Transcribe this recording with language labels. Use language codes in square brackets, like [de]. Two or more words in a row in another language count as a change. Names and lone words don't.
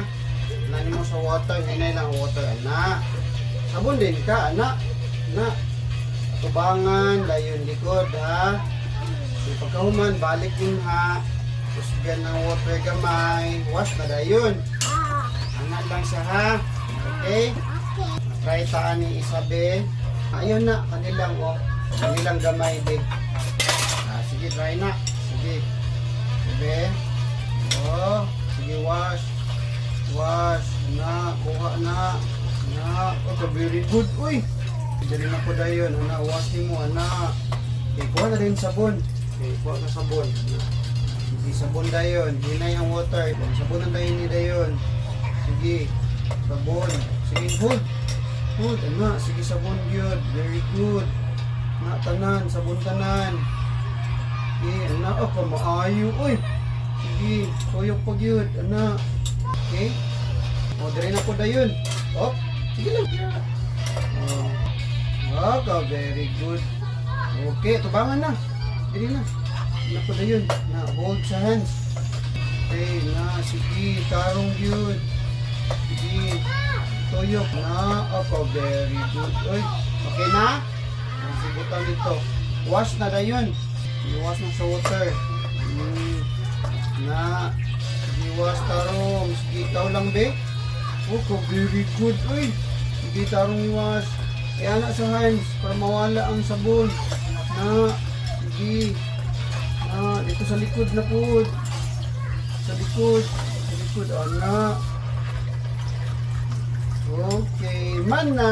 [ceb] Nani mo sa water, hinay lang water ana. Sabon din ka ana. Na. Tubangan, layon likod ha. So pagkahuman, balik din ha. Kusgan ng water gamay. Wash na dayon. Anak lang siya ha. Okay? Try taan ni Isabe. Ayun na, kanilang oh. Kanilang gamay din. Sige, try na. Sige. Isabe. Oh, sige, wash. Wash. Na, kuha na. Na, [en] oh, very good. [ceb] Uy! Dari na po dayon, ana, wash ni mo, ana. Okay, kuha na rin sabon. Okay, kuha na sabon. Sige, sabon dayon. Hinay ang water. Sabon na dayon ni dayon. Sige, sabon. Sige, hold. Hold, ana. Sige, sabon yun. [en] Very good. [ceb] Na, tanan, sabon tanan. Okay, ana, ako, maayo. Uy! Sige, kuyok pag yun, ana. Okay? O, dari na po dayon. Oh, sige lang. [en] Oh. Okay, very good. [ceb] Okay, tubangan na. Dili na. Ano po na yun? Na, hold sa hands. Okay, na, sige, tarong yun. Sige, tuyok na. [en] Okay, very good. [ceb] Uy, okay na? Sibutan dito. Wash na na yun. I-wash na sa water. Na, sige, wash tarong. Sige, ikaw lang, [en] be. Okay, very good. [ceb] Uy, sige, tarong wash. Kaya na sa hands para mawala ang sabon. Na, sige. Na, dito sa likod na po. Sa likod. Sa likod, na. Okay, man na.